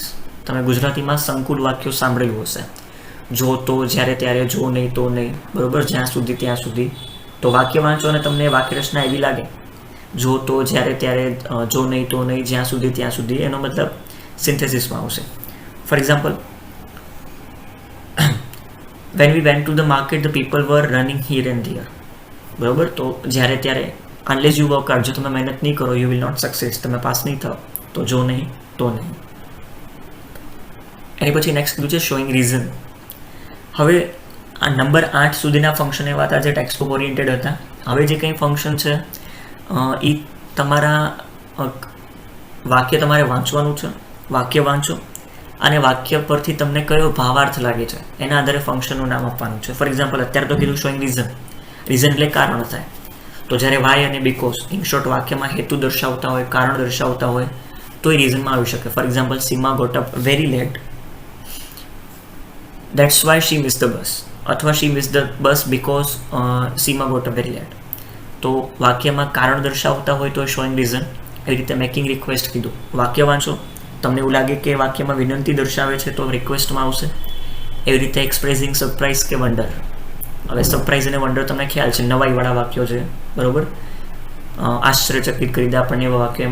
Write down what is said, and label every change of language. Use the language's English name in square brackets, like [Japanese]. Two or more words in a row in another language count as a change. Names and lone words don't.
[Gujarati] તમે ગુજરાતીમાં સંકુલ વાક્યો સાંભળેલું હશે, જો તો, જ્યારે ત્યારે, જો નહીં તો નહીં, બરોબર, જ્યાં સુધી ત્યાં સુધી. તો વાક્ય વાંચો અને તમને વાક્ય રચના એવી લાગે, જો તો, જ્યારે ત્યારે, જો નહીં તો નહીં, જ્યાં સુધી ત્યાં સુધી, એનો મતલબ સિન્થેસિસમાં આવશે. [English] For example, when we went to the market the people were running here and there. [Gujarati] બરોબર, તો જ્યારે ત્યારે, [English] unless you work hard, [Gujarati] જો તમે મહેનત નહીં કરો, [English] you will not success, [Gujarati] તમે પાસ નહીં થાવ, તો જો નહીં તો નહીં. એની પછી નેક્સ્ટ કીધું છે [English] showing reason. [Gujarati] હવે આ નંબર 8 સુધીના ફંક્શન એવા હતા જે [English] textbook oriented [Gujarati] હતા. હવે જે કંઈ ફંક્શન છે એ તમારા વાક્ય તમારે વાંચવાનું છે. વાક્ય વાંચો અને વાક્ય પરથી તમને કયો ભાવાર્થ લાગે છે એના આધારે ફંક્શનનું નામ આપવાનું છે. [English] for example, [Gujarati] અત્યારે તો કીધું [English] showing reason. [Gujarati] રીઝન એટલે કારણ થાય. તો જ્યારે વાય અને [English] because in short [Gujarati] વાક્યમાં હેતુ દર્શાવતા હોય, કારણ દર્શાવતા હોય, તો એ રીઝનમાં આવી શકે. [English] For example, Seema got up very late, that's why she missed the bus, અથવા she missed the bus because સીમા got up very late. [Gujarati] તો વાક્યમાં કારણ દર્શાવતા હોય તો [English] showing reason. [Gujarati] એવી રીતે [English] making request [Gujarati] કીધું, વાક્ય વાંચો, તમને એવું લાગે કે વાક્યમાં વિનંતી દર્શાવે છે તો રિક્વેસ્ટમાં આવશે. એવી રીતે [English] expressing surprise [Gujarati] કે વન્ડર. હવે સરપ્રાઇઝ અને વન્ડર તમને ખ્યાલ છે, નવાઈવાળા વાક્યો છે, બરોબર, આશ્ચર્યચકિત કરી દે આપણને એવા વાક્યો.